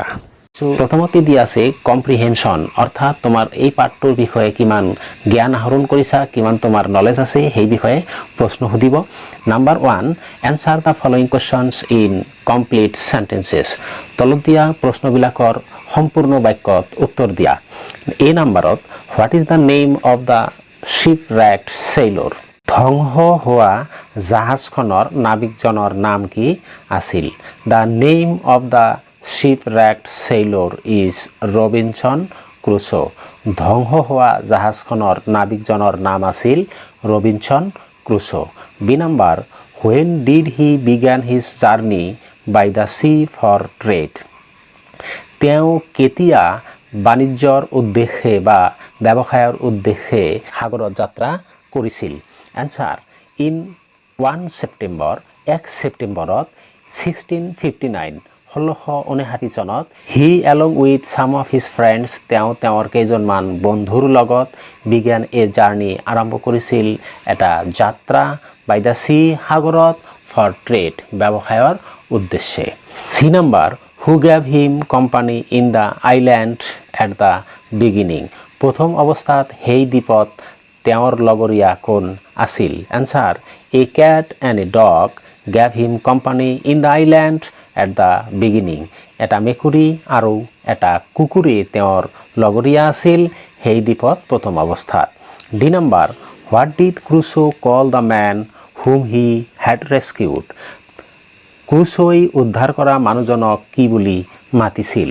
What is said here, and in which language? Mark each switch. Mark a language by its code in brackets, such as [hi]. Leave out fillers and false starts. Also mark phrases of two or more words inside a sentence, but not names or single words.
[as] প্ৰথমতে দিয়া আছে কম্প্ৰিহেনশ্যন, অৰ্থাৎ তোমাৰ এই পাঠটোৰ বিষয়ে কিমান জ্ঞান আহৰণ কৰিছা, কিমান তোমাৰ নলেজ আছে সেই বিষয়ে প্ৰশ্ন সুধিব। [en] Number 1, answer the following questions in complete sentences. [as] তলত দিয়া প্ৰশ্নবিলাকৰ সম্পূৰ্ণ বাক্যত উত্তৰ দিয়া। এই নাম্বাৰত [en] What is the name of the shipwrecked sailor. [as] ধ্বংস হোৱা জাহাজখনৰ নাবিকজনৰ নাম কি আছিল? [en] The name of the shipwrecked sailor is ৰবিনসন ক্ৰুছো। [as] ধ্বংস হোৱা জাহাজখনৰ নাবিকজনৰ নাম আছিল ৰবিনসন ক্ৰুছো। বি নাম্বাৰ, [en] when did he began his journey by the sea for trade? [as] তেওঁ কেতিয়া বাণিজ্যৰ উদ্দেশ্যে বা ব্যৱসায়ৰ উদ্দেশ্যে সাগৰত যাত্ৰা কৰিছিল? [en] Answer, in 1 September, [as] 1 ছেপ্টেম্বৰত 1659, 1659 চনত [en] he along with some of his friends, [as] তেওঁ তেওঁৰ কেইজনমান বন্ধুৰ লগত [en] began a journey, [as] আৰম্ভ কৰিছিল এটা যাত্ৰা, [en] by the sea, [as] সাগৰত, [en] for trade, [as] ব্যৱসায়ৰ উদ্দেশ্যে। চি নাম্বাৰ, [en] Who gave him company in the island at the beginning. [as] প্ৰথম অৱস্থাত সেই দ্বীপত তেওঁৰ লগৰীয়া কোন আছিল? [en] Answer, a cat and a dog gave him company in the island at the beginning. [as] এটা মেকুৰী আৰু এটা কুকুৰে তেওঁৰ লগৰীয়া আছিল সেই দ্বীপত প্ৰথম অৱস্থাত। [en] D number, what did Crusoe call the man whom he had rescued. [as] ক্ৰুছোই উদ্ধাৰ কৰা মানুহজনক কি বুলি মাতিছিল?